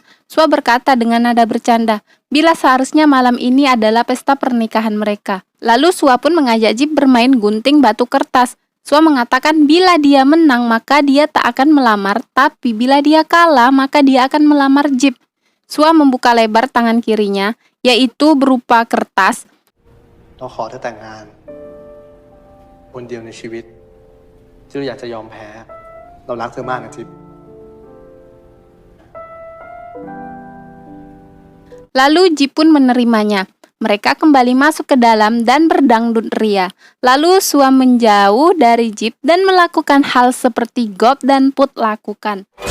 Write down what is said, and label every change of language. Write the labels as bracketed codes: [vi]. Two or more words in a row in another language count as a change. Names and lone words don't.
[id] Sua berkata dengan nada bercanda, bila seharusnya malam ini adalah pesta pernikahan mereka. Lalu Sua pun mengajak Jip bermain gunting batu kertas. Sua mengatakan bila dia menang maka dia tak akan melamar, tapi bila dia kalah maka dia akan melamar Jip. Sua membuka lebar tangan kirinya, yaitu berupa kertas. [th] เราขอเธอแต่งงานคนเดียวในชีวิตที่เราอยากจะยอมแพ้เรารักเธอมากนะจิ๊บ [id] Lalu Jip pun menerimanya. Mereka kembali masuk ke dalam dan berdangdut ria. Lalu Sua menjauh dari Jip dan melakukan hal seperti Gob dan Put lakukan.